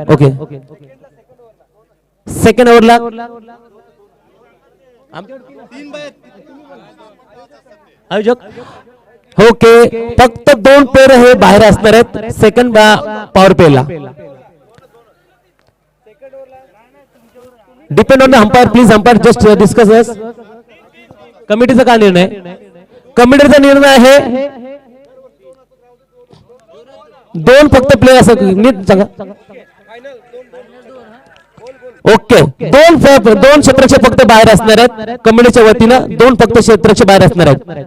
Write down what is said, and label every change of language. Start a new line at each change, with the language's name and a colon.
Marathi: Okay second ओव्हरला आयोजक okay फक्त 2 player हे बाहेर असणार आहेत second power प्लेला.
English: Depend on the umpire please umpire just discuss us.
Marathi: कमिटीचा काय निर्णय कमिटीचा निर्णय आहे 2 फक्त प्लेयर असं नीट सांगा. ओके 2 क्षेत्राचे फक्त बाहेर असणार आहेत कमिटीच्या वतीनं 2 फक्त क्षेत्राचे बाहेर असणार आहेत.